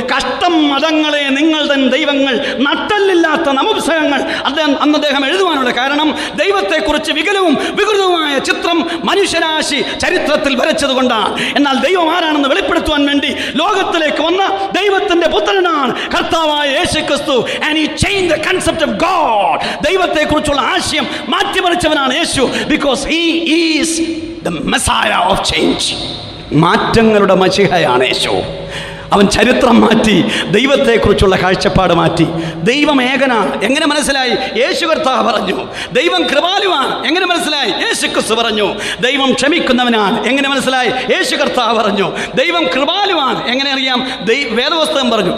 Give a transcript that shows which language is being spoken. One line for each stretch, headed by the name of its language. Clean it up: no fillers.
Malayalam: കഷ്ടം മതങ്ങളെ നിങ്ങൾ തൻ ദൈവങ്ങൾ, നട്ടല്ലില്ലാത്ത നപുംസകങ്ങൾ. അന്ന് അദ്ദേഹം എഴുതുവാനുള്ള കാരണം ദൈവത്തെക്കുറിച്ച് വികലവും വികൃതവുമായ ചിത്രം മനുഷ്യരാശി ചരിത്രത്തിൽ വരച്ചതുകൊണ്ടാണ്. എന്നാൽ ദൈവം ആരാണെന്ന് വെളിപ്പെടുത്തുവാൻ വേണ്ടി ലോകത്തിലേക്ക് വന്ന ദൈവത്തിന്റെ പുത്രനാണ് കർത്താവായ യേശുക്രിസ്തു.
English: And he changed the concept of God.
Malayalam: ദൈവത്തെക്കുറിച്ചുള്ള ആശയം മാറ്റിമറിച്ചവനാണ് യേശു.
English: Because he is the Messiah of change.
Malayalam: മാറ്റങ്ങളുടെ മശിഹയാണ് യേശു. അവൻ ചരിത്രം മാറ്റി, ദൈവത്തെക്കുറിച്ചുള്ള കാഴ്ചപ്പാട് മാറ്റി. ദൈവം ഏകനാണ് എങ്ങനെ മനസ്സിലായി? യേശു കർത്താവ് പറഞ്ഞു. ദൈവം കൃപാലുവാണ് എങ്ങനെ മനസ്സിലായി? യേശു ക്രിസ്തു പറഞ്ഞു. ദൈവം ക്ഷമിക്കുന്നവനാണ് എങ്ങനെ മനസ്സിലായി? യേശു കർത്താവ് പറഞ്ഞു. ദൈവം കൃപാലുവാണ് എങ്ങനെ അറിയാം? വേദപുസ്തകം പറഞ്ഞു.